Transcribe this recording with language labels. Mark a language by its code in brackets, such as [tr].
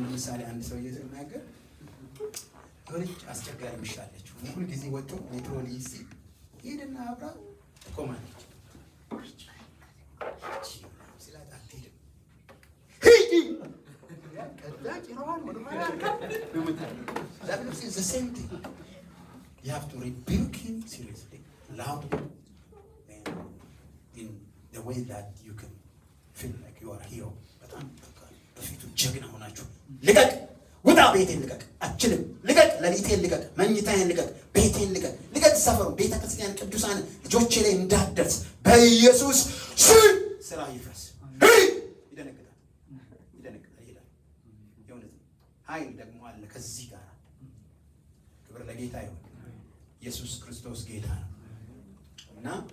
[am] አንድ ምሳሌ አንድ ሰውዬ ሲናገር የሆነች አስቸጋሪ ምሻለች። ሁል ጊዜ ወጥቶ ሜትሮ ሊይዝ ሄድና አብራ ትቆማለች። ሲላት አትሄድም። ሂድ ከዛ ጭራዋን ወደ [en] That is the same thing. You have to rebuke him seriously, loudly, and in the way that you can feel like you are a hero. [am] በጣም በፊቱ ጀግና ሆናችሁ ልቀቅ፣ ውጣ፣ ቤቴን ልቀቅ፣ አትችልም፣ ልቀቅ፣ ሌሊቴን ልቀቅ፣ መኝታዬን ልቀቅ፣ ቤቴን ልቀቅ፣ ልቀቅ፣ ሰፈሩ፣ ቤተ ክርስቲያን፣ ቅዱሳን ልጆቼ ላይ እንዳትደርስ በኢየሱስ ስም ስራ ይፍረስ። ይደነግጣል፣ ይሄዳል። የእውነት ኃይል ደግሞ አለ ከዚህ ጋር። ክብር ለጌታ ይሁን። ኢየሱስ ክርስቶስ ጌታ ነው እና